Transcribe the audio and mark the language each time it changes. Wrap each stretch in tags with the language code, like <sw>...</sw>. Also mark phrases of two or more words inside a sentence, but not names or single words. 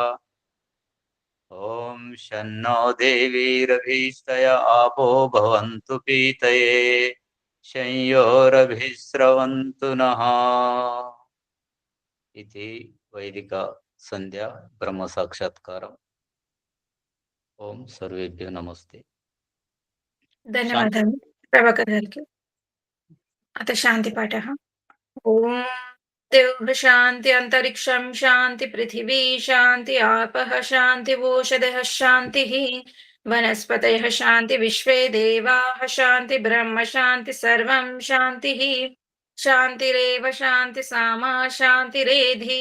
<sa>ॐ शन्नो देवीरभीष्टय आपो भवन्तु पीतये शंयोरभिस्रवन्तु नः इति वैदिक संध्या ब्रह्म साक्षात्कारम् ओम सर्वेभ्यो नमस्ते</sa> <te>ధన్యవాదాలు ప్రభాకర్ గారికి.</te> <sa>అత శాంతి పాఠ. ఓం దేవ శాంతి అంతరిక్షం శాంతి పృథివీ శాంతి ఆపః శాంతి ఓషధః శాంతి వనస్పతయః శాంతి విశ్వే దేవాః శాంతి బ్రహ్మ శాంతి సర్వం శాంతి శాంతిరేవ శాంతి సామా శాంతిరేధి.</sa>